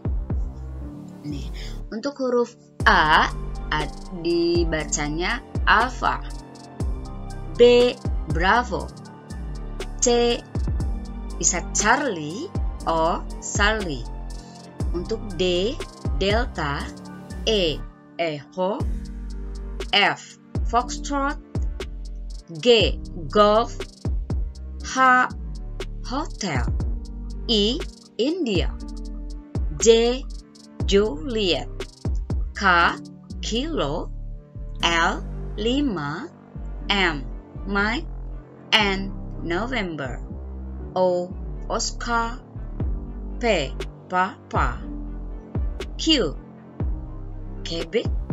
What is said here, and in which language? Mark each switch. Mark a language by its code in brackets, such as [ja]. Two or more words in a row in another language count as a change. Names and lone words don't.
[id] Nih, untuk huruf A dibacanya [en] alpha, B bravo, [id] C bisa [en] Charlie, O Charlie. [id] Untuk D delta, [en] E echo, F foxtrot, G golf, H hotel, I India, J Juliet, K kilo, L 5, M Mike, N November, O Oscar, P Papa, Q Quebec,